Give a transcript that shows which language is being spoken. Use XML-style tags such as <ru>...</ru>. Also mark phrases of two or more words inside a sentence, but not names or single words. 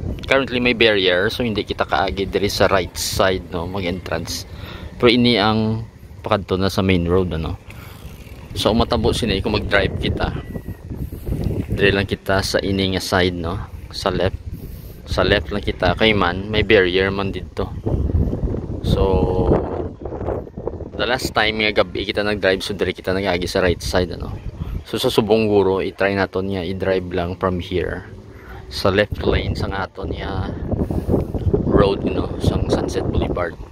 <hil>Currently may barrier so hindi kita kaagi diri sa</hil> <en>right side</en> <hil>mag-entrance. Pero ini ang pakadto na sa</hil> <en>main road</en> <hil>So matabo sinay kung mag-drive kita. Diri lang kita sa ini nga side sa left. Sa left lang kita kay man may barrier man dito.</hil> <en>So the last time</en> <hil>nga gabi kita nag-drive so dire kita nagagi sa</hil> <en>right side</en> <hil>So sa subong guro i-try naton niya i-drive lang</hil> <en>from here</en> <hil>sa</hil> <en>left lane</en> <hil>sa aton niya road sa Sunset Boulevard.</hil>